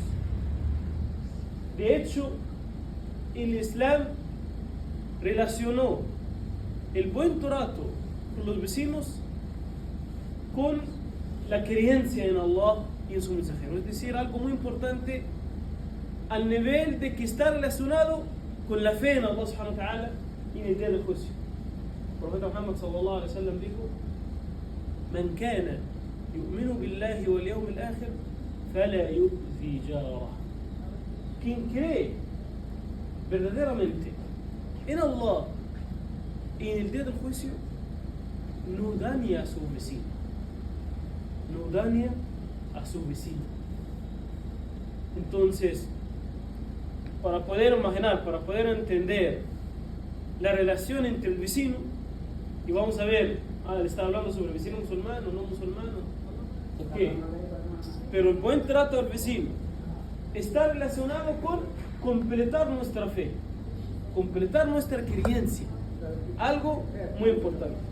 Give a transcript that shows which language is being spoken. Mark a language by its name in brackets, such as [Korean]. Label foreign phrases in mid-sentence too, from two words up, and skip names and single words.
[Spanish] De hecho, el Islam relacionó el buen trato con los vecinos con la creencia en Allah y en su mensajero. Es decir, algo muy importante al nivel de que está relacionado con la fe en Allah [Arabic] سبحانه وتعالى [Spanish] y en el día del juicio. El profeta Muhammad [Arabic] صلى الله عليه وسلم [Spanish] dijo: [Arabic] من كان يؤمن بالله واليوم الآخر فلا يؤذ جاره. [Spanish] Quien cree verdaderamente en Allah y en el día del juicio no daña a su vecino. No daña a su vecino. Entonces, para poder imaginar, para poder entender la relación entre el vecino, y vamos a ver, le está hablando sobre el vecino musulmán o no musulmán, ok, pero el buen trato al vecino está relacionado con completar nuestra fe, completar nuestra creencia, algo muy importante.